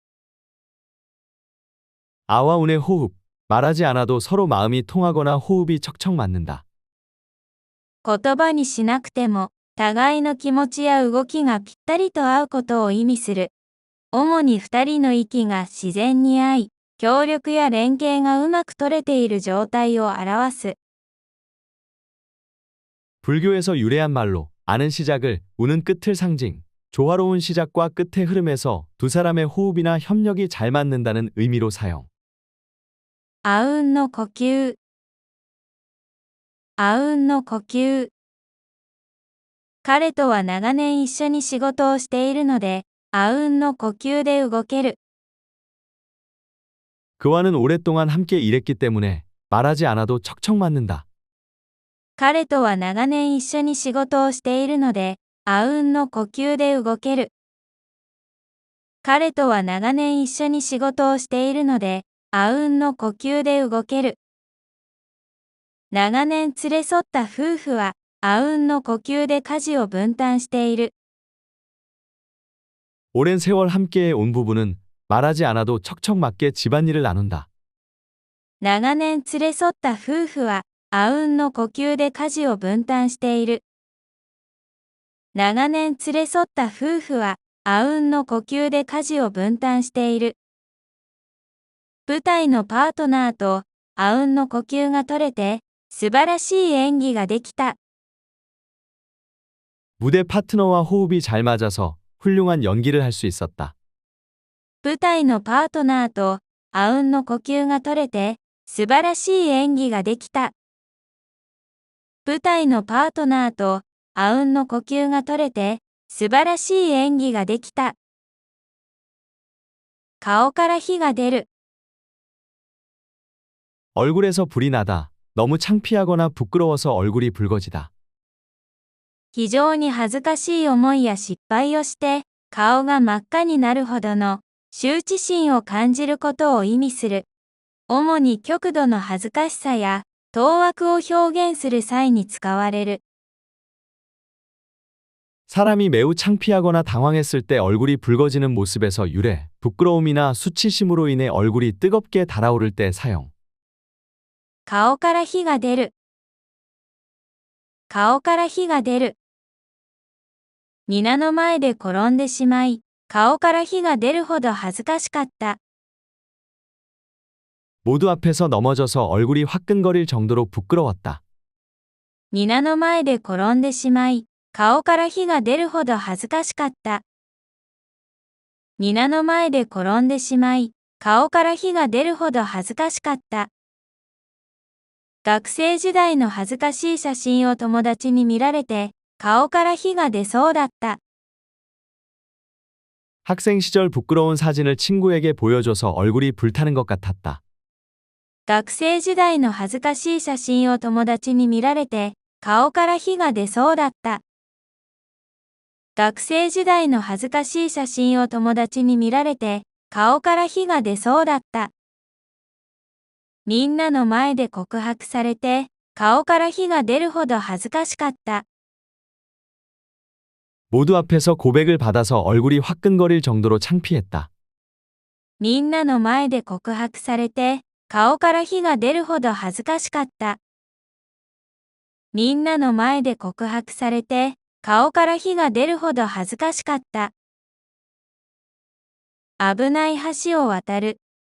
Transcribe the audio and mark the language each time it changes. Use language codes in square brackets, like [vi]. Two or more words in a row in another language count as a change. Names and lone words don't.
[ko] 아와 운의 호흡. 말하지 않아도 서로 마음이 통하거나 호흡이 척척 맞는다. [ja] 言葉にしなくても、互いの気持ちや動きがぴったりと合うことを意味する。主に二人の息が自然に合い、協力や連携がうまく取れている状態を表す。 [ko] 불교에서 유래한 말로 아는 시작을 우는 끝을 상징. 조화로운 시작과 끝의 흐름에서 두 사람의 호흡이나 협력이 잘 맞는다는 의미로 사용. [ja] あうんの呼吸。あうんの呼吸。彼とは長年一緒に仕事をしているので、あうんの呼吸で動ける。 [ko] 그와는 오랫동안 함께 일했기 때문에 말하지 않아도 척척 맞는다. [ja] 彼とは長年一緒に仕事をしているので、あうんの呼吸で動ける。彼とは長年一緒に仕事をしているので、あうんの呼吸で動ける。長年連れ添った夫婦は、あうんの呼吸で家事を分担している。 [ko] 오랜 세월 함께해 온 부부는 말하지 않아도 척척 맞게 집안일을 나눈다. [ja] 長年連れ添った夫婦は、あうんの呼吸で家事を分担している。長年連れ添った夫婦は、あうんの呼吸で家事を分担している。舞台のパートナーと、あうんの呼吸が取れて、素晴らしい演技ができた。 [ko] 무대 파트너와 호흡이 잘 맞아서 훌륭한 연기를 할 수 있었다. [ja] 舞台のパートナーと、あうんの呼吸が取れて、素晴らしい演技ができた。舞台のパートナーと、あうんの呼吸が取れて、素晴らしい演技ができた。顔から火が出る。 [ko] 얼굴에서 불이 나다. 너무 창피하거나 부끄러워서 얼굴이 붉어지다. [ja] 非常に恥ずかしい思いや失敗をして、顔が真っ赤になるほどの、 羞恥心を感じることを意味する。主に極度の恥ずかしさや当惑を表現する際に使われる。 [ko] 사람이 매우 창피하거나 당황했을 때 얼굴이 붉어지는 모습에서 유래, 부끄러움이나 수치심으로 인해 얼굴이 뜨겁게 달아오를 때 사용. [ja] 顔から火が出る。顔から火が出る。皆の前で転んでしまい、顔から火が出るほど恥ずかしかった。 [ko] 모두 앞에서 넘어져서 얼굴이 화끈거릴 정도로 부끄러웠다. [ja] 皆の前で転んでしまい、顔から火が出るほど恥ずかしかった。皆の前で転んでしまい、顔から火が出るほど恥ずかしかった。学生時代の恥ずかしい写真を友達に見られて、顔から火が出そうだった。 [ko] 학생 시절 부끄러운 사진을 친구에게 보여줘서 얼굴이 불타는 것 같았다. [ja] 学生時代の恥ずかしい写真を友達に見られて、顔から火が出そうだった。学生時代の恥ずかしい写真を友達に見られて、顔から火が出そうだった。みんなの前で告白されて、顔から火が出るほど恥ずかしかった。 [ko] 모두 앞에서 고백을 받아서 얼굴이 화끈거릴 정도로 창피했다. [ja] みんなの前で告白されて、顔から火が出るほど恥ずかしかった。みんなの前で告白されて、顔から火が出るほど恥ずかしかった。危ない橋を渡る。